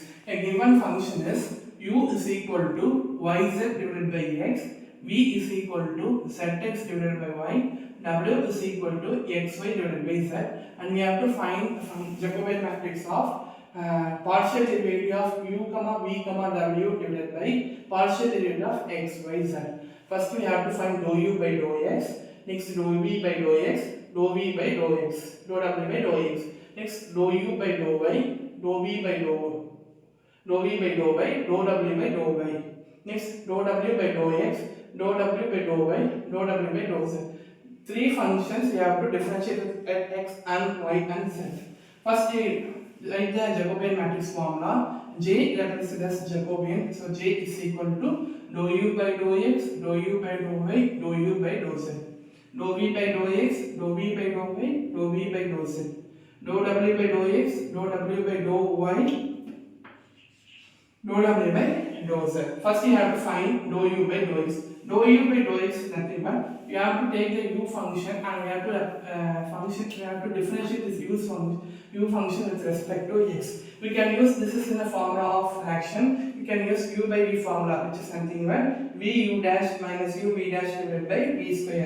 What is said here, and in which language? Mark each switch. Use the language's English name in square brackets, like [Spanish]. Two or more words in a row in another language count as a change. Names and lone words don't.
[English] A given function is u is equal to yz divided by x, v is equal to zx divided by y, w is equal to xy divided by z, and we have to find the Jacobian matrix of partial derivative of u comma v comma w divided by partial derivative of x y z. First we have to find dou u by dou x, next dou v by dou x, dou v by dou x, dou w by dou x, next dou u by dou y, dou v by dou v by dou y, dou w by dou y, next dou w by dou x, dou w by dou y, dou w by dou z. Three functions we have to differentiate at x and y and z. First write the Jacobian matrix formula. J represented as Jacobian, so J is equal to dou u by dou x, dou u by dou y, dou u by dou z. Dou v by dou x, dou v by dou y, dou v by dou z. Dou w by dou x, dou w by dou y, dou w by dou z. First you have to find dou u by dou x. Dou u by dou x is nothing but you have to take the u function and you have to differentiate this u function with respect to x. We can use this is in the formula of fraction. We can use u by v formula, which is nothing but v u dash minus u v dash divided by v square.